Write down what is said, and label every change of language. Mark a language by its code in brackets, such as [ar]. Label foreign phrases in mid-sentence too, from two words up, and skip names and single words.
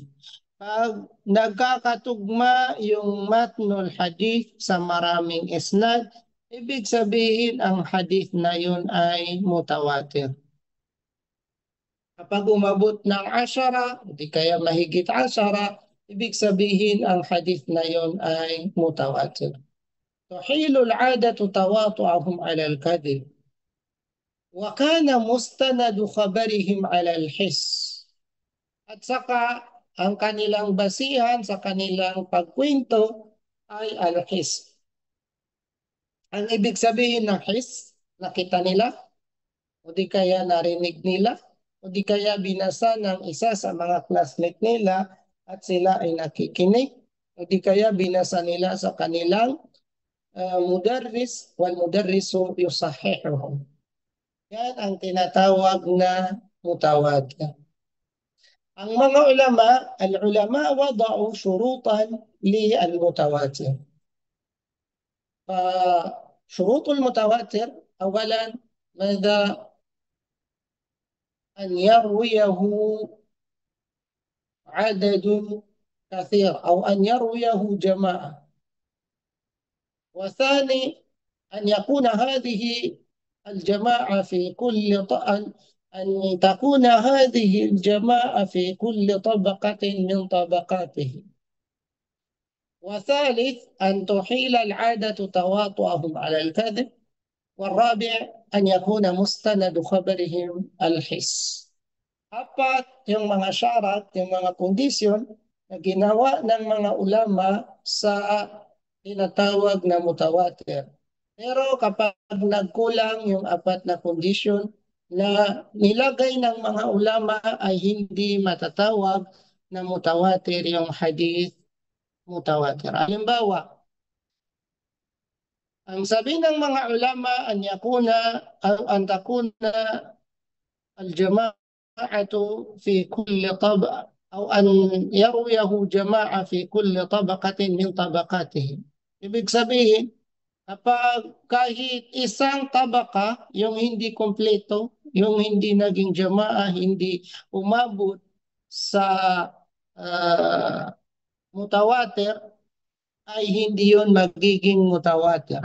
[tl] Pag nagkakatugma yung [ar] متن الحديث [tl] sa maraming isnad, ibig sabihin ang hadith na yun ay mutawatir. Kapag umabot ng 10, di kaya mahigit 10, ibig sabihin ang hadith na yon ay mutawatir. [ar] تحيل العادة تواطؤهم على الكذب. وكان مستند خبرهم على الحس. [tl] At saka ang kanilang basihan sa kanilang pagkwento ay al-his. Ang ibig sabihin ng his, nakita nila, o di kaya narinig nila, o di kaya binasa ng isa sa mga classmate nila at sila ay nakikinig, o di kaya binasa nila sa kanilang [ar] مدرس والمدرس يصححهم. [tl] Yan ang tinatawag na mutawatir. Ang mga ulama, [ar] العلماء وضعوا شروطا للمتواتر. فشروط المتواتر أولا ماذا؟ أن يرويه عدد كثير أو أن يرويه جماعة. وثاني أن يكون هذه الجماعة في كل أن تكون هذه الجماعة في كل طبقة من طبقاته. وثالث أن تحيل العادة تواطؤهم على الكذب. والرابع أن يكون مستند خبرهم الحس. [tl] Apat, yung mga syarat, yung mga kondisyon na ginawa ng mga ulama sa tinatawag na mutawatir. Pero kapag nagkulang yung apat na kondisyon na nilagay ng mga ulama ay hindi matatawag na mutawatir yung [ar] حديث متواتر. [tl] Halimbawa, ang sabi ng mga ulama [ar] أن تكون الجماعة في كل طبقة أو أن يرويه جماعة في كل طبقة من طبقاتهم. [tl] Ibig sabihin, kapag kahit isang tabaka, yung hindi kompleto, yung hindi naging jama'a, hindi umabot sa mutawatir, ay hindi yun magiging mutawatir.